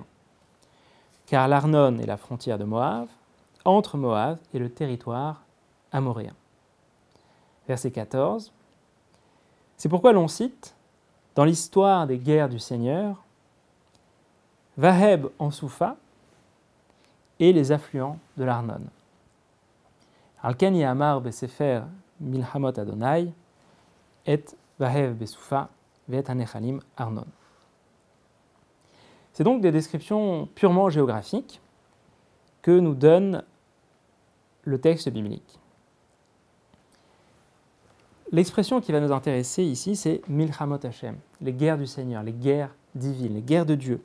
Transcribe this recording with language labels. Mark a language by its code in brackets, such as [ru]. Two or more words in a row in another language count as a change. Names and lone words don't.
[fr] Car l'Arnon est la frontière de Moab, entre Moab et le territoire amoréen. » Verset 14. C'est pourquoi l'on cite, dans l'histoire des guerres du Seigneur, Vaheb en Soufa et les affluents de l'Arnon. [he] על כן יאמר בספר מלחמות ה' את והב בסופה ואת הנחלים ארנון. [fr] C'est donc des descriptions purement géographiques que nous donne le texte biblique. L'expression qui va nous intéresser ici, c'est [he] מלחמות השם, [fr] les guerres du Seigneur, les guerres divines, les guerres de Dieu.